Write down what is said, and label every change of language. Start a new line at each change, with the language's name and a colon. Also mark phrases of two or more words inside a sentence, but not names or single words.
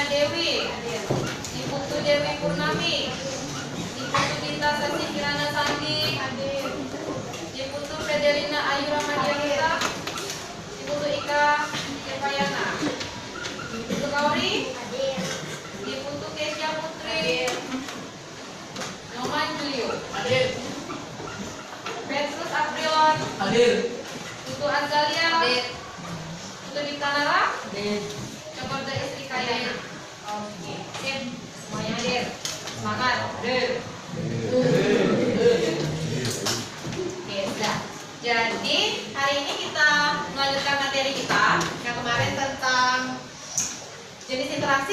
Indonesian: Dewi, Iputu Dewi Purnami, Iputu Dinta Sasi Kirana Sandi, Iputu Fedelina Ayu Ramadianita, Iputu Ika Devayana, Iputu Kauri, Iputu Kesya Putri, Nyoman Julio, Petrus Aprilon, Hadir. Tutu Azalia. Hadir. Tutu Diptanara. Hadir. Cokorda Istri Kaya. Oke, sip. Semuanya hadir. Semangat. Hadir. Oke, sudah. Jadi hari ini kita melanjutkan materi kita yang kemarin tentang jenis interaksi.